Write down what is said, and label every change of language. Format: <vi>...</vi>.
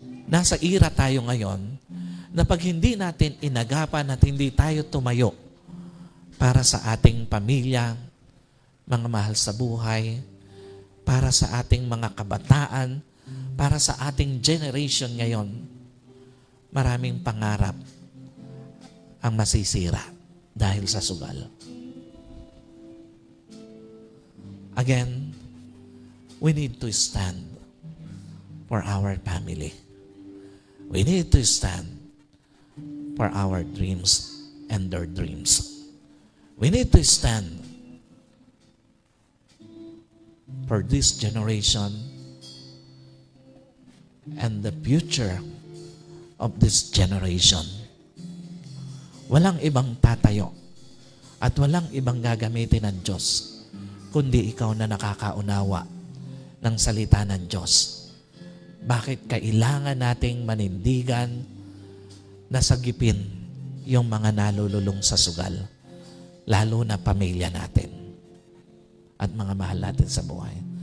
<tl>Nasa era tayo ngayon na pag hindi natin inagapan at hindi tayo tumayo para sa ating pamilya, mga mahal sa buhay, para sa ating mga kabataan, para sa ating generation ngayon, maraming pangarap ang masisira dahil sa sugal.</tl> <en>Again, we need to stand for our family. We need to stand for our dreams and their dreams. We need to stand for this generation and the future of this generation.</en> <tl>Walang ibang tatayo at walang ibang gagamitin ng Diyos kundi ikaw na nakakaunawa ng salita ng Diyos. Bakit kailangan nating manindigan na sagipin yung mga nalululong sa sugal, lalo na pamilya natin at mga mahal natin sa buhay.</tl>